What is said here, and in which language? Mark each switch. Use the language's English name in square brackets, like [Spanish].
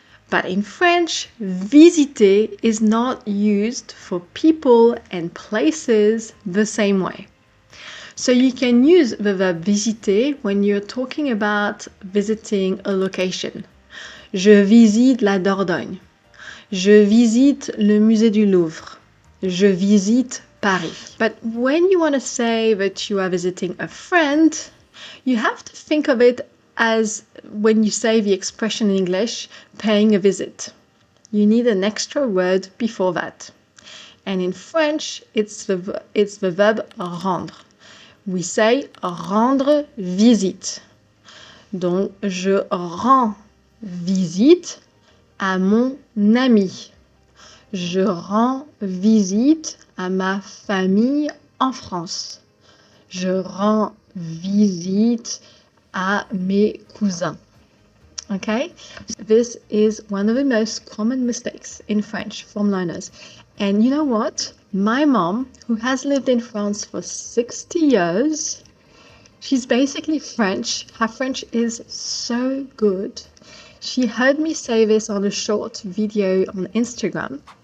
[English] But in French, visiter is not used for people and places the same way. So you can use the verb visiter when you're talking about visiting a location. [French] Je visite la Dordogne. Je visite le musée du Louvre. Je visite Paris. [English] But when you want to say that you are visiting a friend, you have to think of it as when you say the expression in English, paying a visit. You need an extra word before that. And in French, it's the verb rendre. We say rendre visite. [French] Donc, je rends visite à mon ami. Je rends visite à ma famille en France. Je rends visite à mes cousins. [English] Okay? This is one of the most common mistakes in French from learners. And you know what? My mom, who has lived in France for 60 years, she's basically French. Her French is so good. She heard me say this on a short video on Instagram.